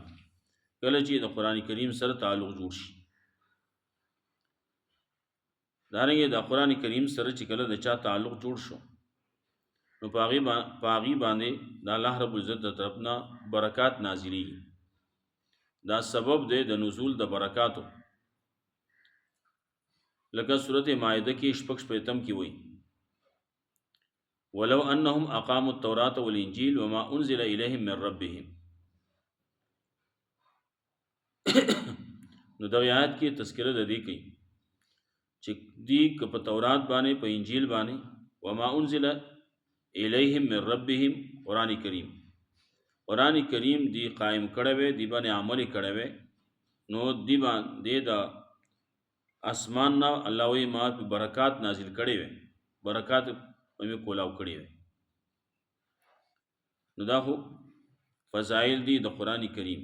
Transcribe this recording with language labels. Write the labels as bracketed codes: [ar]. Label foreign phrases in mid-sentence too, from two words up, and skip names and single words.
[ps] کله چې د قران کریم سره تعلق جوړ شي دارنګه د قران کریم سره چې کله د چا تعلق جوړ شو نو پاغي باندې د الله رب العزت طرفنا برکات نازلي. دا سبب دی د نزول د برکاتو. لکه سورۃ مائده کې شپږ شپږم کې وایي [ar] ولو انهم اقاموا التوراة والانجيل وما انزل اليهم من ربهم. [ps] نو د آیات کې تذکرہ د دې کوي چې دی په تورات باندې په انجیل باندې [ar] وما انزل اليهم من ربهم [ps] قران کریم دی قائم کړه وې دی باندې عمل کړه وې نو دی باندې دا اسمان نه الله وی ما په برکات نازل کړي وې، برکات په کولاو کړي وې. نو دا خو فضائل دی د قران کریم.